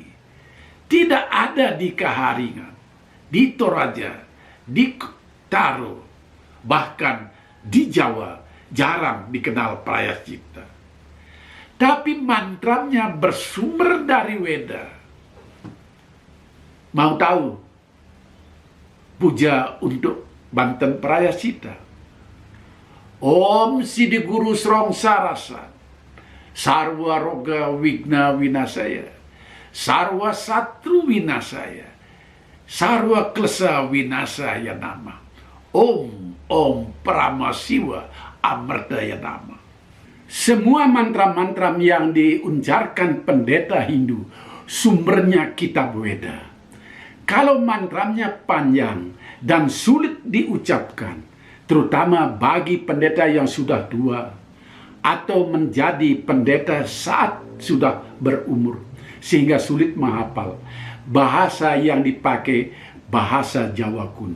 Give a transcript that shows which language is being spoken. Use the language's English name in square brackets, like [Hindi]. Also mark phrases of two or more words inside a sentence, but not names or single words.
[Indonesian] Tidak ada di Kaharingan, di Toraja, di Taro, bahkan di Jawa jarang dikenal prayaschita. Tapi mantranya bersumber dari Weda. Mau tahu puja untuk banten prayaschita? [Sanskrit] Om Sidi Guru Srong Sarasa, Sarwa Roga Wigna Winasaya, Sarwa Satru Winasaya, Sarwa Klesa Winasaya Nama, Om Paramasiwa Amardaya Nama. [Indonesian] Semua mantra-mantra yang diucapkan pendeta Hindu sumbernya kitab Weda. Kalau mantranya panjang dan sulit diucapkan, terutama bagi pendeta yang sudah tua atau menjadi pendeta saat sudah berumur, sehingga sulit menghafal, bahasa yang dipakai bahasa Jawa kuno.